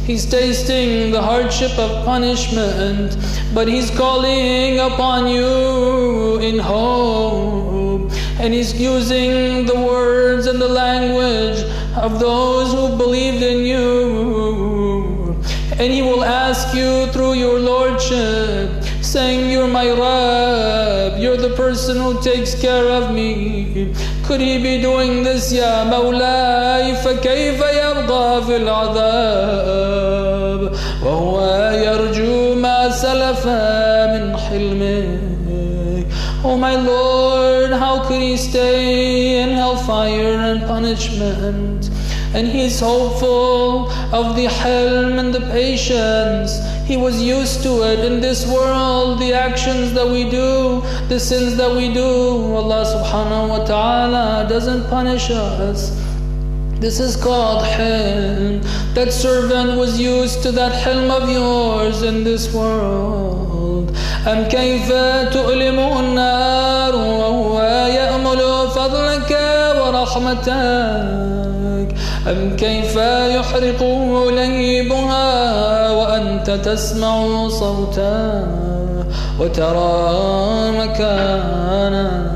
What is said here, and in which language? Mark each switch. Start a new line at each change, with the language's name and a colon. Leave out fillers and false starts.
English: He's tasting the hardship of punishment, but he's calling upon you in hope, and he's using the words and the language of those who believed in you, and he will ask you through your lordship, saying, "You're my Rab, you're the person who takes care of me." Could he be doing this, Ya Mawlai?
Arabic: فكيف يرضى في العذاب وهو يرجو ما سلف من حلمك.
English: Oh my Lord, how could he stay in hellfire and punishment? And he's hopeful of the Hilm and the patience. He was used to it in this world, the actions that we do, the sins that we do. Allah subhanahu wa ta'ala doesn't punish us. This is called Hilm. That servant was used to that Hilm of yours in this world.
Arabic: أَمْ كَيْفَ تُؤْلِمُ النَّارُ وَهُوَ يَأْمُلُ فَضْلَكَ وَرَحْمَتَكَ أَمْ كَيْفَ يُحْرِقُهُ لَهِيبُهَا وَأَنْتَ تَسْمَعُ صَوْتَهُ وَتَرَى مَكَانَهُ